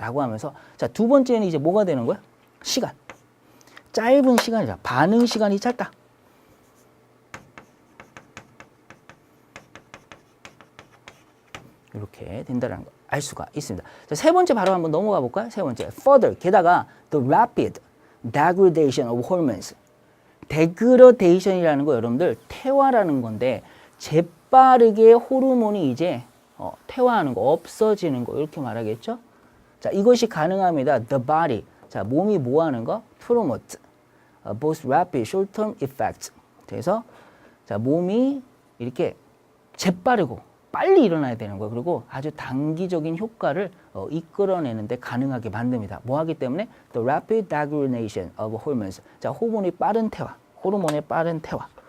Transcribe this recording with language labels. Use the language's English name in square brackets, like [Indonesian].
[Korean] 라고 하면서 자, 두 번째는 이제 뭐가 되는 거야? 시간. 짧은 시간이라 반응 시간이 짧다. 이렇게 된다는 거 알 수가 있습니다. 자, 세 번째 바로 한번 넘어가 볼까요? 세 번째, [English] further, [Korean] 게다가 [English] the rapid degradation of hormones. [Korean] 데그러데이션이라는 거 여러분들 퇴화라는 건데 재빠르게 호르몬이 이제 퇴화하는 거, 없어지는 거 이렇게 말하겠죠? 자, 이것이 가능합니다. [English] The body, [Korean] 자, 몸이 뭐 하는 거? [English] Promote both rapid short-term effects. [Korean] 그래서 자, 몸이 이렇게 재빠르고 빨리 일어나야 되는 거예요. 그리고 아주 단기적인 효과를 이끌어내는데 가능하게 만듭니다. 뭐 하기 때문에? [English] The rapid degradation of hormones. [Korean] 자, 호르몬의 빠른 퇴화. 호르몬의 빠른 퇴화.